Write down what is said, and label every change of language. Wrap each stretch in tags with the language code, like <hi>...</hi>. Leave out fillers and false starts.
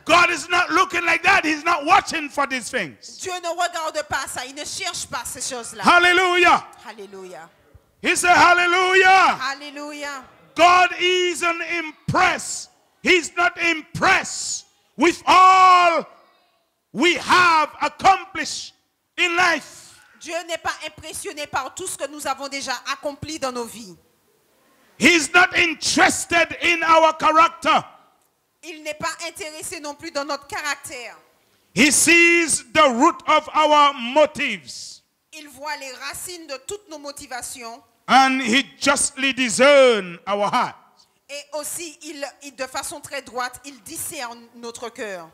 <en>God is not looking like that. He's not watching for these things.</en> <fr>Dieu ne regarde pas ça, il ne cherche pas ces choses-là.</fr> <en>Hallelujah.</en> <fr>Alléluia.</fr> <en>He said, hallelujah.</en> <fr>Alléluia.</fr> <en>God isn't impressed. He's not impressed with all we have accomplished in life.</en> <fr>Dieu n'est pas impressionné par tout ce que nous avons déjà accompli dans nos vies.</fr> <en>He's not interested in our character.</en> <fr>Il n'est pas intéressé non plus dans notre caractère.</fr> <en>He sees the root of our motives.</en> <fr>Il voit les racines de toutes nos motivations.</fr> <en>And he justly discerns our heart.</en> <fr>Et aussi, de façon très droite, il discerne notre cœur.</fr>